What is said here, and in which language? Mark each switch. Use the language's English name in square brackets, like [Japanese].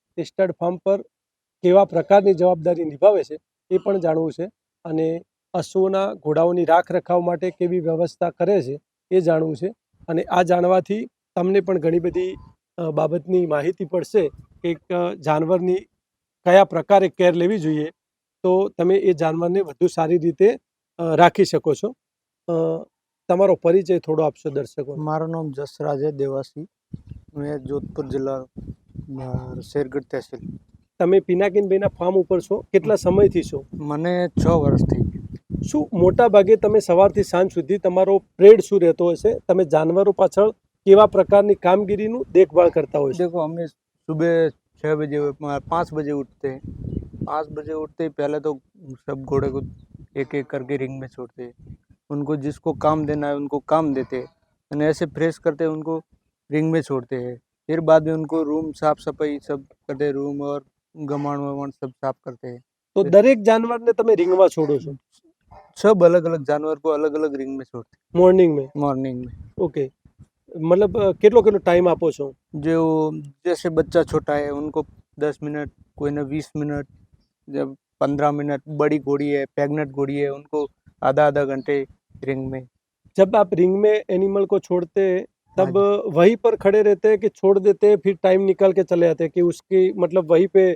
[Gujarati] તે stud farm પર કેવા પ્રકારની જવાબદારી નિભાવે છે એ પણ જાણવું છે અને અશ્વના ઘોડાઓની રાખ રખાવ માટે કેવી વ્યવસ્થા કરે છે એ જાણવું છે. અને આ જાણવાથી તમને પણ ઘણી બધી બાબતની માહિતી પડશે કે એક જાનવરની કયા પ્રકારે કેર લેવી જોઈએ તો તમે એ જાનવરને વધુ સારી રીતે રાખી શકો છો. તમારો પરિચય થોડો આપશો દર્શકો? મારું નામ જસરાજ [Hindi] है देवासी, मैं जोधपुर जिला शेरगढ़ तहसील. [Gujarati] તમે પિનાકીનભાઈના ફાર્મ ઉપર છો, કેટલા સમયથી છો? મને 6 વર્ષ થઈ. શું મોટા ભાગે તમે સવારથી સાંજ સુધી તમારો પ્રેડ શું રહેતો હશે? તમે જાનવરો પાછળ કેવા પ્રકારની કામગીરીનું દેખભાળ કરતા હોય છે? [Hindi] देखो हमें सुबह 6 बजे 5 बजे उठते हैं. 5 बजे उठते ही पहले तो सब घोड़े को एक एक करके रिंग में छोड़ते हैं. उनको जिसको काम देना है उनको काम देते हैं और ऐसे फ्रेश करते हैं, उनको रिंग में छोड़ते हैं. फिर बाद में उनको रूम साफ सफाई सब करते हैं, रूम और गमाण वमाण सब साफ करते हैं. [Gujarati] તો દરેક જાનવરને તમે રિંગમાં છોડો છો? [Hindi] सब अलग अलग जानवर को अलग अलग रिंग में छोड़ते મોર્નિંગ મેં? हैं मॉर्निंग में. [English] Okay. [Gujarati] मतलब કેટલો કેટલો ટાઈમ આપો છો? [Hindi] जो जैसे बच्चा छोटा है उनको 10 मिनट, कोई ना 20 मिनट, जब 15 मिनट. बड़ी घोड़ी है, प्रेग्नेंट घोड़ी है, उनको आधा आधा घंटे रिंग में. जब आप रिंग में एनिमल को छोड़ते हैं तब हाँ वहीं पर खड़े रहते हैं कि छोड़ देते हैं फिर टाइम निकाल के चले जाते हैं कि उसकी मतलब वहीं पे